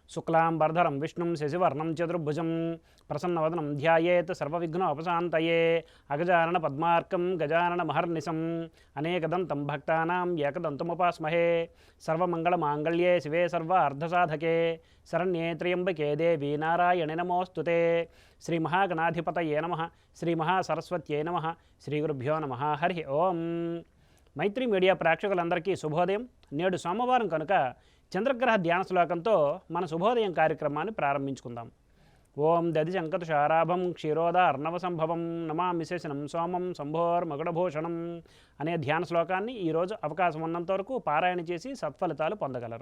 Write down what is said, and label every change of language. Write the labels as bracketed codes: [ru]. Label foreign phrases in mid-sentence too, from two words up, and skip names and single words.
[sa] शुक्लांबरधरं विष्णुं शशिवर्णं चतुर्भुजं प्रसन्नवदनं ध्यायेत् सर्वविघ्नोपशान्तये अगजानन पद्मार्कं गजानन महर्निशम् अनेकदन्तं भक्तानां एकदन्तमुपास्महे सर्वमङ्गलमाङ्गल्ये शिवे सर्वार्धसाधके शरण्ये त्र्यम्बके देवी नारायणे नमोऽस्तुते श्रीमहागणाधिपतये नमः श्रीमहासरस्वत्यै नमः श्रीगुरुभ्यो नमः हरि ओं। [te] మైత్రి మీడియా ప్రేక్షకులందరికీ శుభోదయం. నేడు సోమవారం కనుక చంద్రగ్రహ ధ్యాన శ్లోకంతో మన శుభోదయం కార్యక్రమాన్ని ప్రారంభించుకుందాం. [sa] ఓం దధిశంకతుషారాభం క్షీరోద అర్ణవ సంభవం నమామి శేషనం సోమం శంభోర్మగుడభూషణం [te] అనే ధ్యాన శ్లోకాన్ని ఈరోజు అవకాశం ఉన్నంత వరకు పారాయణ చేసి సత్ఫలితాలు పొందగలరు.